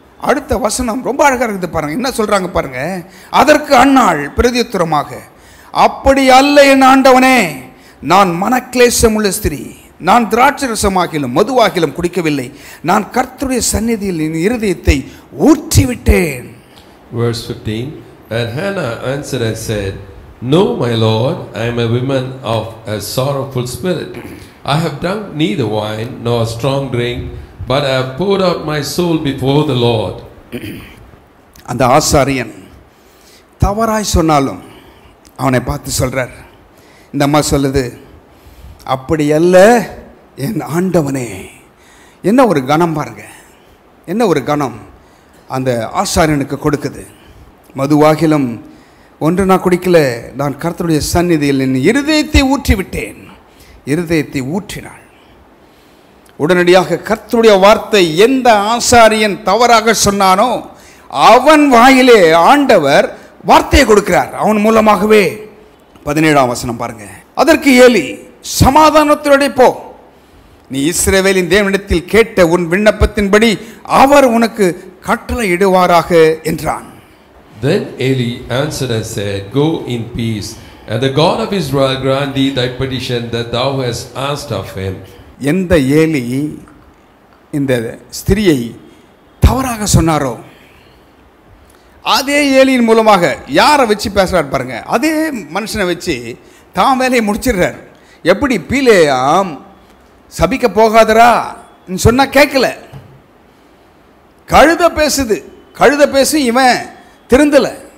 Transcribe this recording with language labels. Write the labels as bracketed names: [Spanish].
[Tamil] அடுத்த வசனம் ரொம்ப அழகாக இருக்குது பாருங்க, என்ன சொல்றாங்க பாருங்க. அதற்கு அன்னாள் பிரதியுத்தரமாக, அப்படி அல்ல என் ஆண்டவனே, நான் மனக்லேசம் உள்ள ஸ்திரீ, நான் திராட்சரசமாகிலும் மதுவாகிலும் குடிக்கவில்லை, நான் கர்த்தருடைய சந்நிதியில் என் இருதயத்தை ஊற்றிவிட்டேன். [English] Verse 15. And Hannah answered and said, No, my Lord, I am a woman of a sorrowful spirit. I have drunk neither wine nor strong drink, but I have poured out my soul before the Lord. [Tamil] அந்த ஆசாரியன் தவறாய் சொன்னாலும் அவனை பார்த்து சொல்றார். இந்த அம்மா சொல்லுது, அப்படி அல்ல என் ஆண்டவனே. என்ன ஒரு கணம் பாருங்க, என்ன ஒரு கணம் அந்த ஆசாரியனுக்கு கொடுக்குது. மதுவாகிலும் ஒன்று நான் குடிக்கல, நான் கர்த்தருடைய சந்நிதியில் என் இருதயத்தை ஊற்றி விட்டேன். இருதயத்தை ஊற்றினாள். உடனடியாக கர்த்தருடைய வார்த்தை எந்த ஆசாரியன் தவறாக சொன்னானோ அவன் வாயிலே ஆண்டவர் வார்த்தையை கொடுக்கிறார், அவன் மூலமாகவே. 17ஆம் வசனம் பாருங்க. அதற்கு ஏலி, சமாதானத்தோட போ, நீ இஸ்ரவேலின் தேவனிடத்தில் கேட்ட உன் விண்ணப்பத்தின்படி அவர் உனக்கு கட்டளை இடுவாராக என்றான். [English] Then Eli answered and said, Go in peace, and the God of Israel grant thee thy petition that thou hast asked of him. [Tamil] எந்த ஏலி இந்த ஸ்திரியை தவறாக சொன்னாரோ அதே ஏலியின் மூலமாக யாரை வச்சு பேசுறார் பாருங்க, அதே மனுஷனை வச்சு தான் வேலையை முடிச்சிடுறார். எப்படி பீலேயாம் சபிக்க போகாதரா சொன்னா கேட்கல, கழுத பேசுது, கழுத பேசி இவன் திருந்தல.